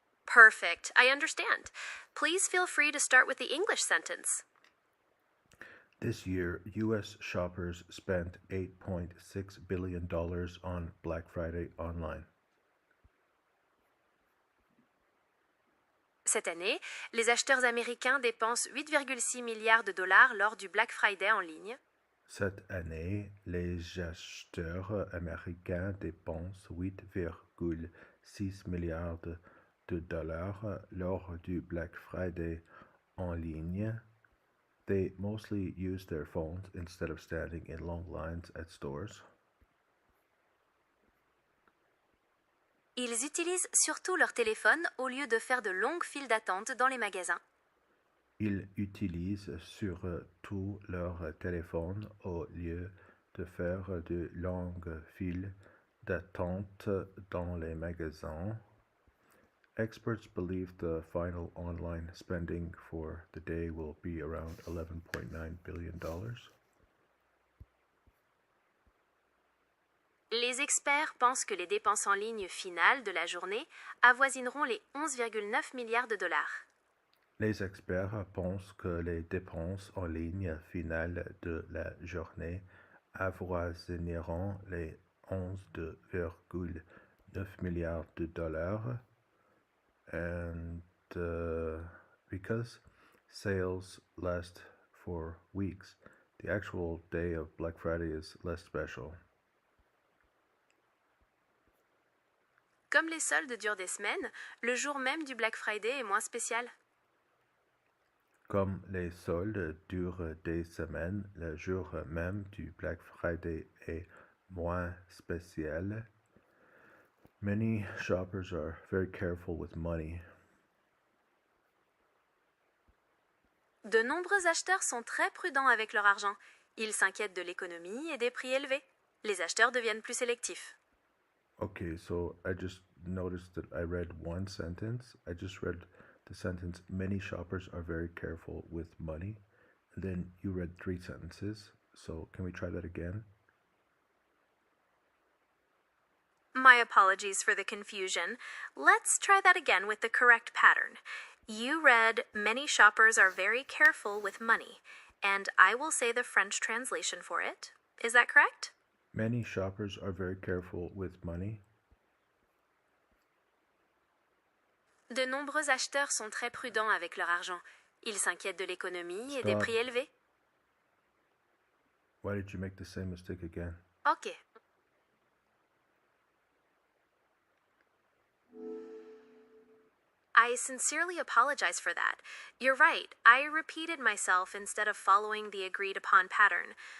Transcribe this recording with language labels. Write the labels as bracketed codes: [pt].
[en] Perfect. I understand. Please feel free to start with the English sentence. This year, U.S. shoppers spent $8.6 billion on Black Friday online. [fr] Cette année, les acheteurs américains dépensent 8,6 milliards de dollars lors du Black Friday en ligne. Cette année, les acheteurs américains dépensent 8,6 milliards de dollars lors du Black Friday en ligne. [en] They mostly use their phones instead of standing in long lines at stores. [fr] Ils utilisent surtout leur téléphone au lieu de faire de longues files d'attente dans les magasins. Ils utilisent surtout leur téléphone au lieu de faire de longues files d'attente dans les magasins. [en] Experts believe the final online spending for the day will be around $11.9 billion. [fr] Les experts pensent que les dépenses en ligne finales de la journée avoisineront les 11,9 milliards de dollars. Les experts pensent que les dépenses en ligne finales de la journée avoisineront les 11,9 milliards de dollars. [en] And because sales last for weeks, the actual day of Black Friday is less special. [fr] Comme les soldes durent des semaines, le jour même du Black Friday est moins spécial. Comme les soldes durent des semaines, le jour même du Black Friday est moins spécial. [en] Many shoppers are very careful with money. [fr] De nombreux acheteurs sont très prudents avec leur argent. Ils s'inquiètent de l'économie et des prix élevés. Les acheteurs deviennent plus sélectifs. [en] Okay, so I just noticed that I read one sentence. I just read the sentence, many shoppers are very careful with money. And then you read three sentences. So can we try that again? My apologies for the confusion. Let's try that again with the correct pattern. You read, many shoppers are very careful with money, and I will say the French translation for it. Is that correct? Many shoppers are very careful with money. [fr] De nombreux acheteurs sont très prudents avec leur argent. Ils s'inquiètent de l'économie et des [en] Stop. [fr] prix élevés. [en] Why did you make the same mistake again? Ok. I sincerely apologize for that. You're right. I repeated myself instead of following the agreed upon pattern.